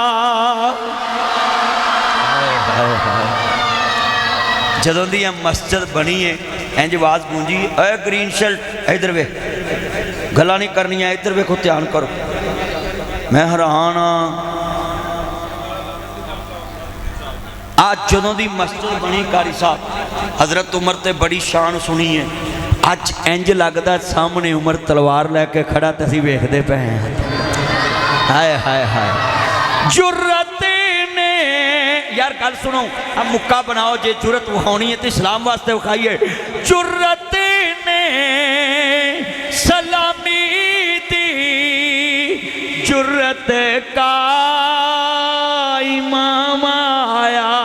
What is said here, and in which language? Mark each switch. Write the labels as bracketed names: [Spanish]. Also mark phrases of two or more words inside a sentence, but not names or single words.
[Punjabi] جدوں دی مسجد بنی ہے انج آواز گونجی اے [English] green shirt [Punjabi] ادھر وے گلا نہیں کرنی ہے ادھر وے کو دھیان کرو میں حیران ہاں آج جدوں دی مسجد بنی قاری صاحب حضرت عمر تے بڑی شان سنی ہے اج انج لگدا سامنے عمر تلوار لیکے کھڑا تو اسیں ویکھدے پئے ہیں. ہائے ہائے ہائے جرأت نے یار گل سنو اب مکا بناؤ جے جرأت وکھانی ہے تو اسلام واسطے وکھائیے. جرأت نے سلامی دی جرأت کا امام آیا.